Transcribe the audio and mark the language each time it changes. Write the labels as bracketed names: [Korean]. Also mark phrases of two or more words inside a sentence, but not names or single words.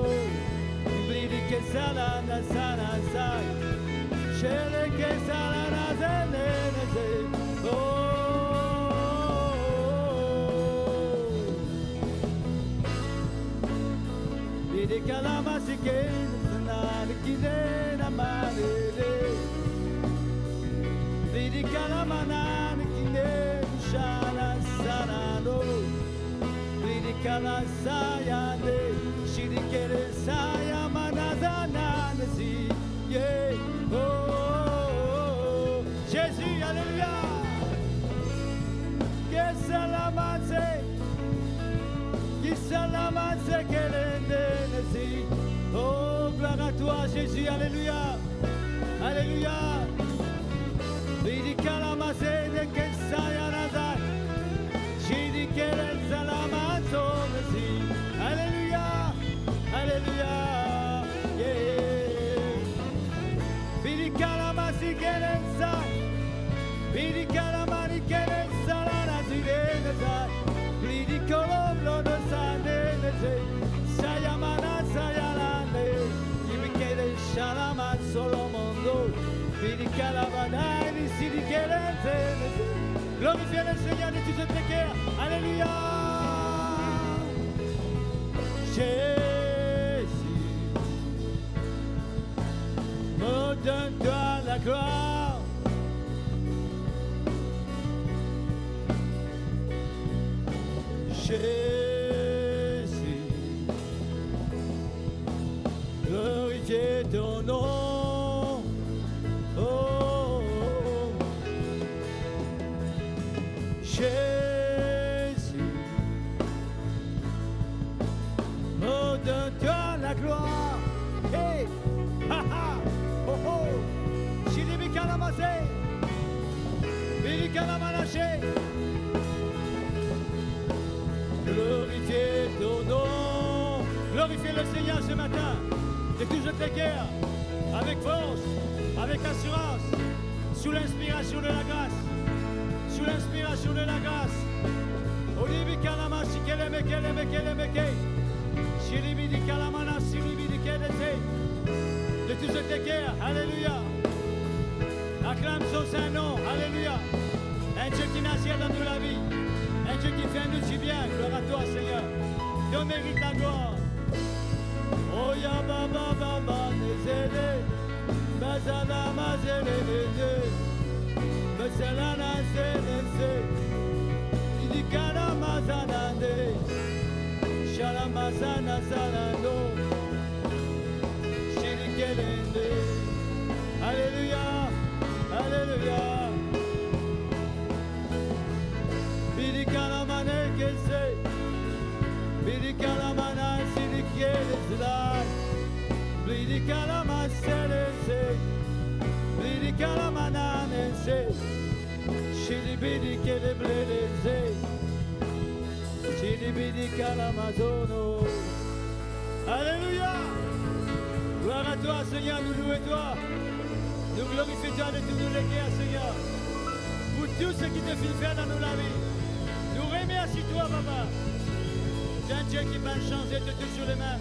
[French] Mike salana salana say, sheleke salana. Kalama sike na kide na manele. Lidi kalama na kide shala sarado. Lidi kala sayande shirikere saya manazana nasi. Yeah. Oh, Jésus, alléluia. Que salamase, que salamase kelende. Oh, gloire à toi, Jésus, alléluia, alléluia. Vidi kalamase de kesaya nazar, jidi keren salamazo nasi, alléluia, alléluia, yeah. Vidi kalamasi keren sa, vidi kalamani keren salana zide nazar, vidi koloblo de sane nazar. Sayamana sayalane, ibikele shalaman solomondo, bidikalabana nisidikelente. Glorifiez le Seigneur de tous tes cœurs. Alléluia. Jésus, me donne-toi la gloire. Jésus. Ton nom, oh, oh, oh. Jésus, me donne-toi la gloire. Hey, ha ha, oh oh, Chilibi Kalamase, Bili Kalamanaché. Glorifiez ton nom, glorifiez le Seigneur ce matin. De toutes les guerres, avec force, avec assurance, sous l'inspiration de la grâce, sous l'inspiration de la grâce. Olivi kalama sikeleme keleme keleme ke, shilibi di kalamana silibi di kedete. De toutes les guerres, alléluia. Acclame son saint nom, alléluia. Un Dieu qui n'assied dans nous la vie, un Dieu qui fait nous si bien, gloire à toi Seigneur. Dieu mérite la gloire. Oh ya baba baba nezele, bazala mazele neze, bazala nazele, idikana mazanande, shalamazana salando, shirikelende. Alléluia, alléluia. Bidikana manekese, bidikana manasi. Blidi kalama selese, blidi kalama nanese, shidi bidi kele bledese, shidi bidi kalama zono. Alléluia. Gloire à toi Seigneur, nous louons toi, nous glorifions toi de tous les guerres Seigneur, pour tout ce qui te fait faire dans nos vies. Nous remercions toi Papa. C'est un Dieu qui va changer de tout sur les mains.